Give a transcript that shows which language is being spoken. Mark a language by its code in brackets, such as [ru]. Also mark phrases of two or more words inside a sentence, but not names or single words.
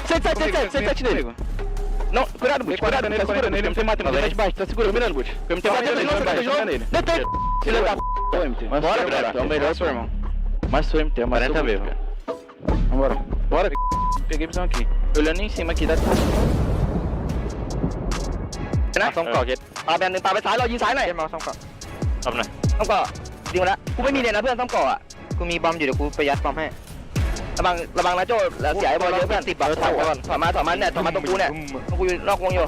[pt] 7 dele. Não, cuidado nele, MT mata, MT baixo, tá seguro, mirando, Boot. MT mata nele, detém, filho da p***, MT. Bora, brother, é o melhor, seu irmão. Mas sou MT, é mais 40 mesmo. Vambora, bora, peguei a visão aqui. Olhando em cima aqui, dá... [th] นะส่งก่อเก็ตปาแบนหนึ่งปาไปซ้ายเรายิงซ้ายหน่อยมาส่งก่อทำหน่อยส่งก่อยิงมาแล้วกูไม่มีเลยนะเพื่อนส่งก่ออ่ะ กูมีบอมอยู่เดี๋ยวกูไปยัดบอมให้ระวังนะโจ้เสียไอ้บอลเยอะเพื่อน10 บอลถอยก่อนถอยมาเนี่ยถอยมาตรงกูเนี่ยตรงกูอยู่นอกวงอยู่